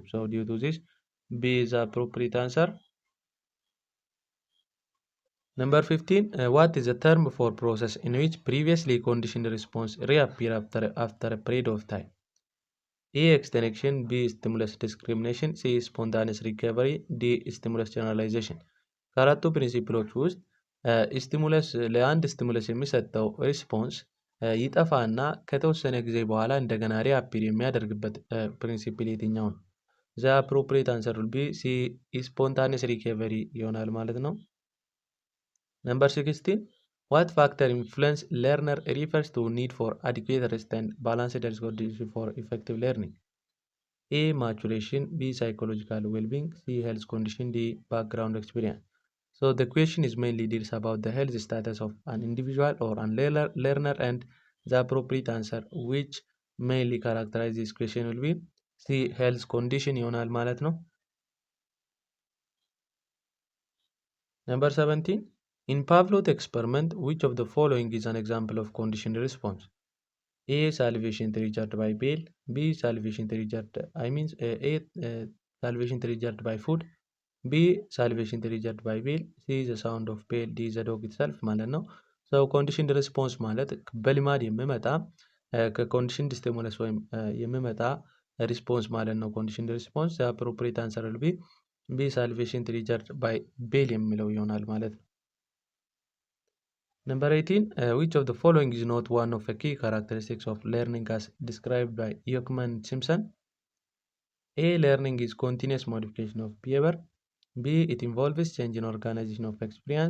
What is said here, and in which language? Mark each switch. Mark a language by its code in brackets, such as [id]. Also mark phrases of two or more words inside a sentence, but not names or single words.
[en] So due to this, B is the appropriate answer. Number 15, what is the term for process in which previously conditioned response reappear after a period of time? A, extinction, B, stimulus discrimination, C, spontaneous recovery, D, stimulus generalization. [am] ከአራቱ ፕሪንሲፕሎች ውስጥ ስቲሙለስ ለአንድ ስቲሙለስ የሚሰጠው ሪስፖንስ ይጠፋና ከተወሰነ ጊዜ በኋላ እንደገና ሪአፒር የሚያደርግበት ፕሪንሲፕል የትኛው ነው? [en] the appropriate answer will be C spontaneous recovery [am] ይሆናል ማለት ነው። [en] ነምበር 16, what factor influence learner refers to need for adequate rest and balanced conditions for effective learning? A, maturation, B, psychological well-being, C, health condition, D, background experience. So the question is mainly deals about the health status of an individual or an learner, and the appropriate answer which mainly characterize this question will be C, health condition [am] ይሆናል ማለት ነው። [en] Number 17, in Pavlov's experiment, which of the following is an example of conditioned response? A, salivation triggered by bell, B, salivation triggered salivation triggered by food, B, salivation triggered by bell, C, the sound of bell, D, the dog itself [am] ማለት ነው። [en] So conditioned response [am] ማለት በልማድ የሚመጣ ከኮንዲሽንድ ስቲሙለስ ወይም የሚመጣ ሪስፖንስ ማለት ነው። [en] conditioned response the appropriate answer will be B, salivation triggered by bell [am] የሚለው ይሆናል ማለት ነው። [en] Number 18, which of the following is not one of the key characteristics of learning as described by Ekman and Simpson? A, learning is continuous modification of behavior. B, it involves change in organization of experience.